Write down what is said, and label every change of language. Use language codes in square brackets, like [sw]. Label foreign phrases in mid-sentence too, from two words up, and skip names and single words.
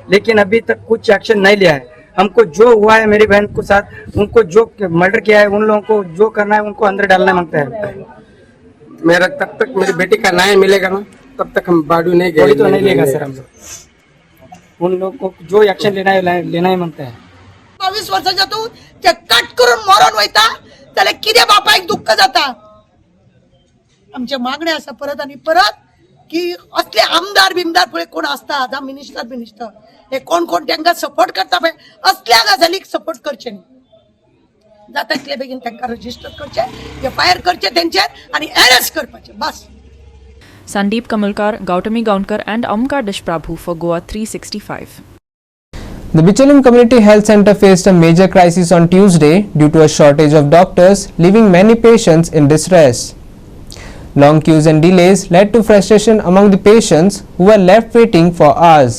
[hi] लेकिन अभी तक कुछ एक्शन नहीं लिया है. हमको जो हुआ है मेरी बहन को साथ उनको जो मर्डर किया है उन लोगों को जो करना है उनको अंदर डालना मांगता है. मेरा तब तक मेरी बेटी का न्याय मिलेगा ना तब तक हम बाडू नहीं कोई गए तो नहीं लेगा सर. हम लोग उन लोग को जो एक्शन लेना ही मांगता है. [kok] 22 वर्षाच्या तू ते कट करून मरण वयता जाल्यार कितें बापायक दुःख जाता. आमचे मागणे आसा परत आनी परत की असले आमदार बिमदार पळय कोण आसता जावं मिनिस्टर हे कोण कोण तांकां सपोर्ट करता पळय असल्या गजालीक सपोर्ट करचे न्ही. जाता तितले बेगीन तांकां रजिस्टर करचे, FIR करचे तेंचेर आनी अरेस्ट करपाचे बस. [en] Sandeep Kamalkar, Gautami Gaunkar, and Amkar Deshprabhu for Goa 365. The Bicholim Community Health Center faced a major crisis on Tuesday due to a shortage of doctors, leaving many patients in distress. Long queues and delays led to frustration among the patients who were left waiting for hours.